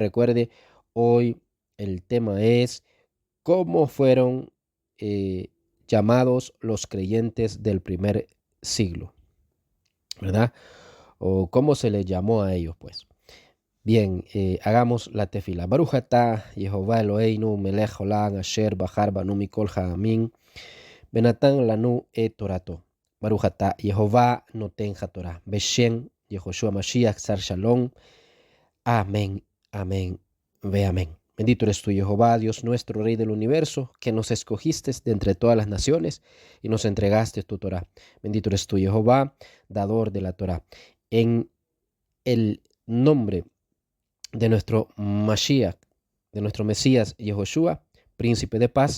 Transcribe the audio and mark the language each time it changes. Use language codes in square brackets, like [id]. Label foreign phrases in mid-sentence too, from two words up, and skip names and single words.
[es] Recuerde, hoy el tema es cómo fueron llamados los creyentes del primer siglo, ¿verdad? O cómo se les llamó a ellos, pues. Bien, hagamos la tefila. [he] ברוך אתה יהוה אלוהינו מלך עולם אשר בחר בנו מכל העמים ונתן לנו את תורתו. ברוך אתה יהוה נותן התורה בשם יהושע משיח שר שלום. [es] Amén, amén, ve amén. Bendito eres tú, Jehová, Dios nuestro, Rey del universo, que nos escogiste de entre todas las naciones y nos entregaste tu Torah. Bendito eres tú, Jehová, dador de la Torah. En el nombre de nuestro Mashiach, de nuestro Mesías, Yehoshua, príncipe de paz.